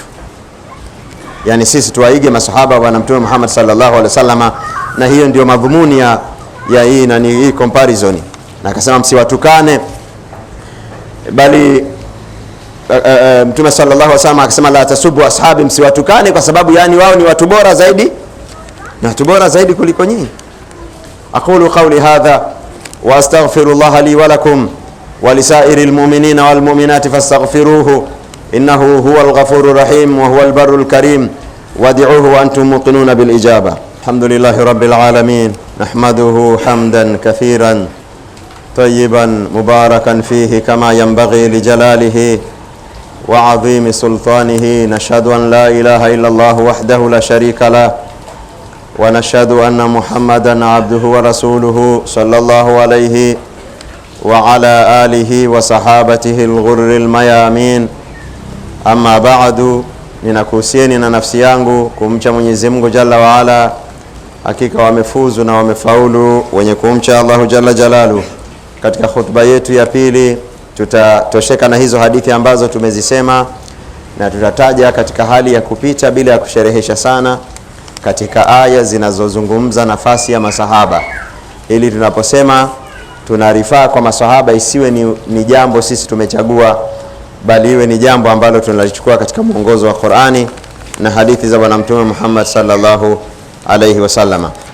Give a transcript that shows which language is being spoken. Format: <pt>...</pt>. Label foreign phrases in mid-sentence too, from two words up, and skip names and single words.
<sw>Yani sisi tuwaige masahaba wa Bwana Mtume Muhammad</sw> <ar>صلى الله عليه وسلم,</ar> <sw>na hiyo ndio madhumuni ya hii na ni hii comparison. Na akasema msiwatukane, bali Mtume</sw> <ar>صلى الله عليه وسلم</ar> <sw>akasema</sw> <ar>لا تسبوا أصحابي,</ar> <sw>msiwatukane kwa sababu yani wao ni watu bora zaidi, na watu bora zaidi kuliko nyinyi.</sw> <ar>أقول قولي هذا وأستغفر الله لي ولكم ولسائر المؤمنين والمؤمنات فاستغفروه إنه هو الغفور الرحيم وهو البر الكريم وادعوه وأنتم موقنون بالإجابة. الحمد لله رب العالمين، نحمده حمداً كثيراً طيباً مباركاً فيه كما ينبغي لجلاله وعظيم سلطانه. نشهد أن لا إله إلا الله وحده لا شريك له ونشهد أن محمداً عبده ورسوله صلى الله عليه وعلى آله وصحابته الغر الميامين. أما بعد,</ar> <sw>ninakuhusieni na nafsi yangu kumcha Mwenyezi Mungu</sw> <ar>جل وعلا.</ar> <sw>Hakika wamefuzu na wamefaulu wenye kumcha</sw> <ar>الله جل جلاله.</ar> <sw>Katika khutba yetu ya pili tutatosheka na hizo hadithi ambazo tumezisema, na tutataja katika hali ya kupita bila ya kusherehesha sana katika aya zinazozungumza nafasi ya masahaba, ili tunaposema tunarifaa kwa masahaba isiwe ni jambo sisi tumechagua, bali iwe ni jambo ambalo tunalichukua katika mwongozo wa Qur'ani na hadithi za Bwana Mtume Muhammad</sw> <ar>صلى الله عليه وسلم.</ar>